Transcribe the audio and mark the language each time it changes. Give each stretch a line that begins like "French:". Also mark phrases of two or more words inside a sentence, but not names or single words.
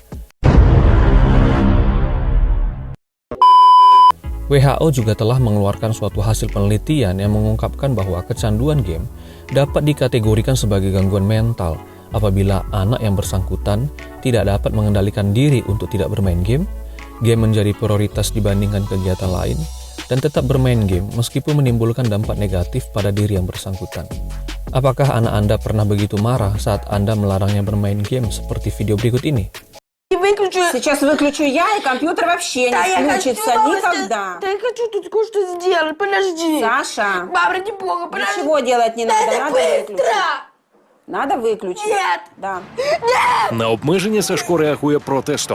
Indonesian: WHO juga telah mengeluarkan suatu hasil penelitian yang mengungkapkan bahwa kecanduan game dapat dikategorikan sebagai gangguan mental apabila anak yang bersangkutan tidak dapat mengendalikan diri untuk tidak bermain game menjadi prioritas dibandingkan kegiatan lain, dan tetap bermain game meskipun menimbulkan dampak negatif pada diri yang bersangkutan. Apakah anak Anda pernah begitu marah saat Anda melarangnya bermain game seperti video berikut ini?
Russian: Сейчас выключу я, и компьютер вообще Да, не я включится хочу никогда. Да я хочу тут кое-что сделать, подожди. Саша, Мам, ради бога, подожди. ничего делать не надо, Да надо выключить. быстро. Надо выключить. Нет. Да.
Ukrainian: На обмеження Сашко реагує протестом.